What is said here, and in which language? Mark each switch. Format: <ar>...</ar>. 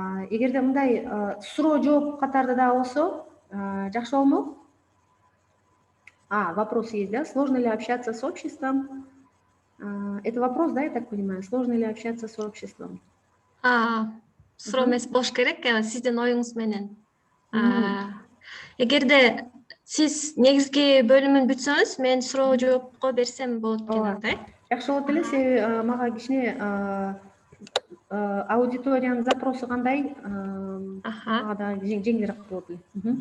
<ky>Эгерде мындай суроо жооп катарда дагы болсо жакшы болмок.</ky> <ru>Вопрос есть, да? Сложно ли общаться с обществом? Это вопрос, да, я так понимаю? Сложно ли общаться с обществом?</ru> <ky>Суроо эмес болуш керек, сиздин оюңуз менен. Эгерде сиз негизги бөлүмүн бүтсөңүз, мен суроо жоопко берсем болот экен анда. Жакшы болот эле, себеби мага кичине аудиториянын запросу кандай, мага дагы жеңилирээк болот эле.</ky>